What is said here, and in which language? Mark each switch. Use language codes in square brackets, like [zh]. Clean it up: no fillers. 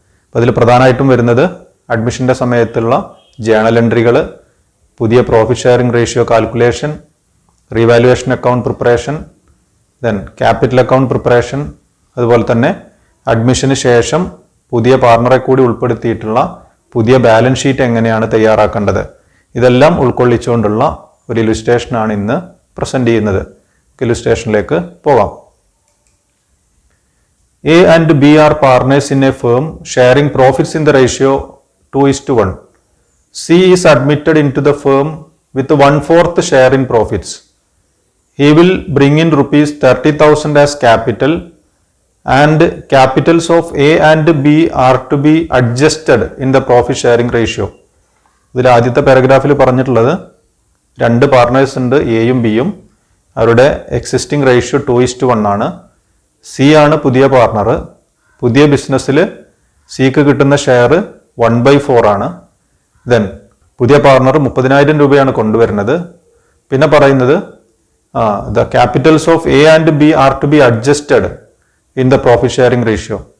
[ml] അപ്പോൾ അതിൽ പ്രധാനമായിട്ടും വരുന്നത് അഡ്മിഷൻ്റെ സമയത്തുള്ള ജേണൽ എൻട്രികൾ, പുതിയ profit sharing ratio calculation, revaluation account preparation, then capital account preparation, അതുപോലെ തന്നെ അഡ്മിഷന് ശേഷം പുതിയ പാർട്ണറെ കൂടി ഉൾപ്പെടുത്തിയിട്ടുള്ള പുതിയ ബാലൻസ് ഷീറ്റ് എങ്ങനെയാണ് തയ്യാറാക്കേണ്ടത്, ഇതെല്ലാം ഉൾക്കൊള്ളിച്ചുകൊണ്ടുള്ള ഒരു ഇല്ലുസ്ട്രേഷനാണ് ഇന്ന് പ്രസൻറ്റ് ചെയ്യുന്നത്. ഇല്ലുസ്ട്രേഷനിലേക്ക് പോകാം. [en] A and B are partners in a firm sharing profits in the ratio 2:1. C is admitted into the firm with 1/4 share in profits. He will bring in rupees 30,000 as capital and capitals of A and B are to be adjusted in the profit sharing ratio. [ml] ഇതിൽ ആദ്യത്തെ പാരഗ്രാഫിൽ പറഞ്ഞിട്ടുള്ളത് രണ്ട് partners ഉണ്ട്, എയും ബിയും. അവരുടെ existing ratio 2:1 ആണ്. C ആണ് പുതിയ പാർട്ണർ. പുതിയ ബിസിനസ്സിൽ സിക്ക് കിട്ടുന്ന ഷെയർ 1/4 ആണ്. [en] then [ml] പുതിയ പാർട്ണർ 30,000 രൂപയാണ് കൊണ്ടുവരുന്നത്. പിന്നെ പറയുന്നത് [en] The capitals of A and B are to be adjusted in the profit sharing ratio.